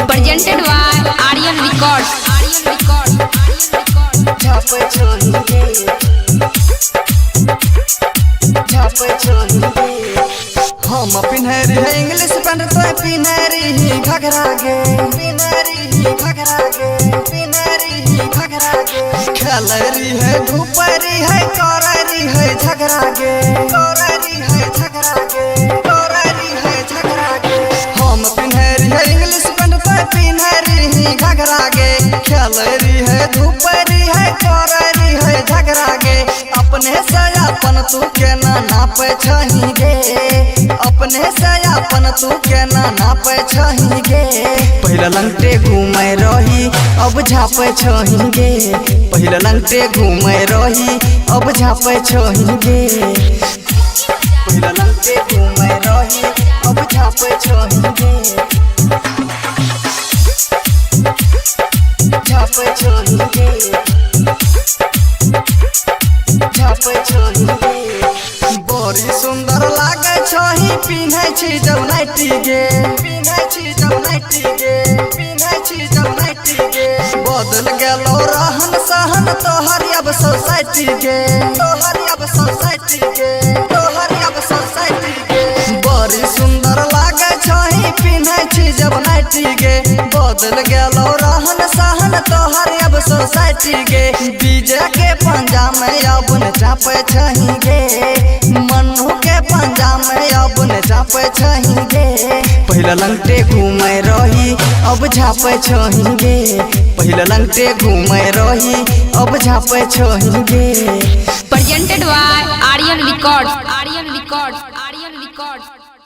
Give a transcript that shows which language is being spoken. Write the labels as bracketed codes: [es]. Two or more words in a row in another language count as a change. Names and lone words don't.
[en] presented by Aryan Records [anp] झापे छोड़ेंगे झापे छोड़ेंगे हम पिन्हरी है [en] English pant [anp] तो पिन्हरी ही घघरा गे पिन्हरी ही घघरा गे पिन्हरी ही घघरा गे खेलरी है धूपरी है कररी है झगड़ा गे कररी है झगड़ा गे कररी है झगड़ा गे हम पिन्हरी है [en] English pant [anp] तो पिन्हरी ही घघरा गे खेलरी है धूपरी है कररी है झगड़ा गे अपने से अपन तू के नापे छहीगे अपने से अपन तू के नापे छहीगे पहला लंगटे घूमे रही अब झापे छहीगे पहला लंगटे घूमे रही अब झापे छहीगे पहला लंगटे घूमे रही अब झापे छहीगे झापे छहीगे झापे छहीगे बड़ी सुंदर लागे छही पिन्है छी जब नाइटी गे पिन्है छी जब नाइटी गे पिन्है छी जब नाइटी गे बदल गेलो रहन सहन तोहर अब सोसाइटी गे तोहर अब सोसाइटी गे तोहर अब सोसाइटी गे बड़ी सुंदर लागे छही पिन्है छी जब नाइटी गे बदल गेलो रहन सहन तोहर अब सोसाइटी गे डीजे के पंजा में अब न चापे छही गे मन्नू के पंजा में अब न झापे छहीगे पहला लंगटे घूमे रही अब झापे छहीगे पहला लंगटे घूमे रही अब झापे छहीगे [en] presented by Aryan Records